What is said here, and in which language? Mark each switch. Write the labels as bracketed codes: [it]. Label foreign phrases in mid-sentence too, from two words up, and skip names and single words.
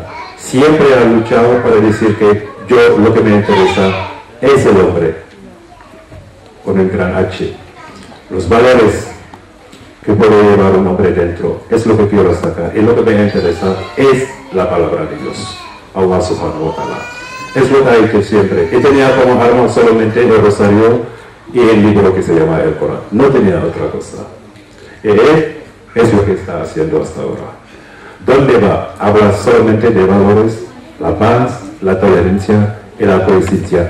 [es] Siempre ha luchado para decir que yo lo que me interesa es el hombre, con el gran H. Los valores que puede llevar un hombre dentro es lo que quiero sacar. Y lo que me interesa es la palabra de Dios, [ar] الله سبحانه وتعالى. [es] Es lo que ha hecho siempre. Y tenía como arma solamente el rosario y el libro que se llama el Corán. No tenía otra cosa. Y él es lo que está haciendo hasta ahora. ¿Dónde va? Habla solamente de valores, la paz, la tolerancia y la coexistencia.